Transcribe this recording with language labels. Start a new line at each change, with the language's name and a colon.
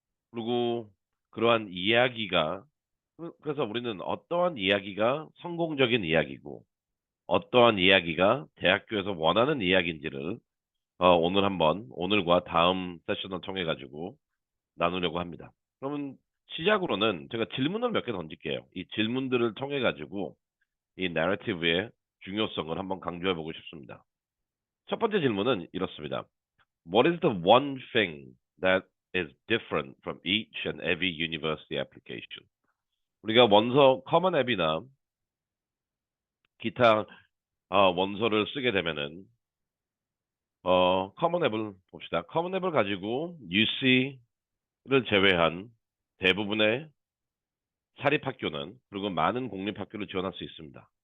Korean: 그리고 그러한 이야기가 그래서 우리는 어떠한 이야기가 성공적인 이야기고 어떠한 이야기가 대학교에서 원하는 이야기인지를 오늘 한번 오늘과 다음 세션을 통해 가지고 나누려고 합니다. 그러면 시작으로는 제가 질문을 몇 개 던질게요. 이 질문들을 통해 가지고 이 내러티브의 중요성을 한번 강조해 보고 싶습니다. 첫 번째 질문은 이렇습니다.
English: What is the one thing that is different from each and every university application?
Korean: 우리가 원서 커먼 앱이나 기타 원서를 쓰게 되면은 커먼 앱을 봅시다. 커먼 앱을 가지고 UC를 제외한 대부분의 사립학교는 그리고 많은 공립학교를 지원할 수 있습니다.